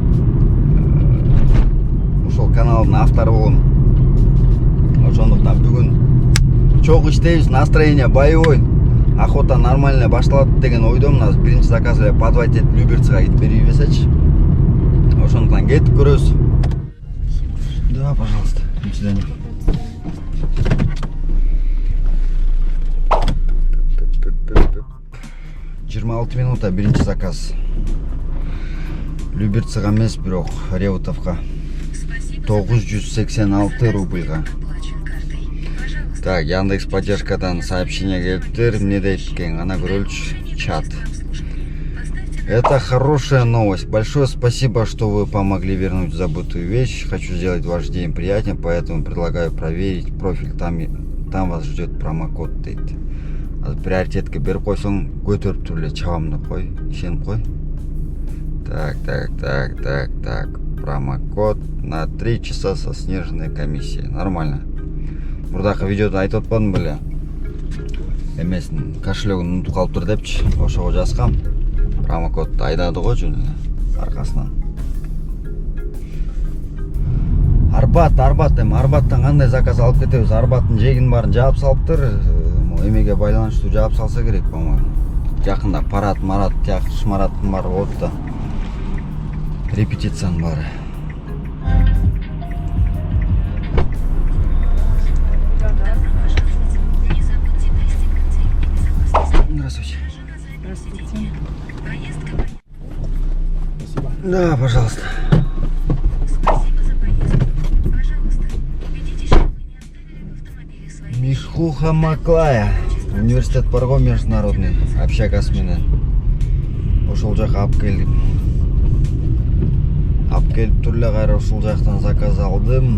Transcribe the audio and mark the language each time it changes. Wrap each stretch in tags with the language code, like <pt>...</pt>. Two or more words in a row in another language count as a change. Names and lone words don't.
<ky>Ошол каналдын автору болом. Ошондуктан бүгүн чогуу иштейбиз,</ky> <ru>настроение боевой. Охота нормально</ru> <ky>башталат деген ойдомун. Азыр биринчи заказ эле подвать этип Люберцага кетип берип эсечи. Ошондуктан кетип көрөбүз.</ky> <ru>Да, пожалуйста. До свидания. 26</ru> <ky>минута биринчи заказ. Люберцага эмес, бирок Реутовка. 986 рубльга. Так, Яндекс поддержкадан сообщение келиптир. Эмне дейт экен? Ана көрөлүчү чат.</ky> <ru>Это хорошая новость. Большое спасибо, что вы помогли вернуть забытую вещь. Хочу сделать ваш день приятнее, поэтому предлагаю проверить профиль. Там вас ждет промокод дейт.</ru> <ky>Приоритетке берип койсоң көтөрүп эле чабам деп кой, ишенип кой.</ky> <ru>Так. Промокод на 3 часа со снежной комиссией. Нормально.</ru> <ky>Мурдакы видеодо айтып атпадым беле? Эмесин кошелегин унутуп калыптыр депчи. Ошого жазгам. Промокодду айдады го жөн аркасынан. Арбат эми Арбаттан кандай заказ алып кетебиз? Арбаттын жегин баарын жаап салыптыр. Эмеге байланыштуу жаап салса керек, по-моему. Жакында парад, шмараттын баары болот да. Репетициянын баары.</ky> <ru>Здравствуйте. Здравствуйте. Спасибо. Да, пожалуйста. Михуха Маклая.</ru> <ky>Университет бар го международный общагасы менен. Ошол жака алып келдим. Алып келип тур эле кайра ушул жактан заказ алдым.</ky>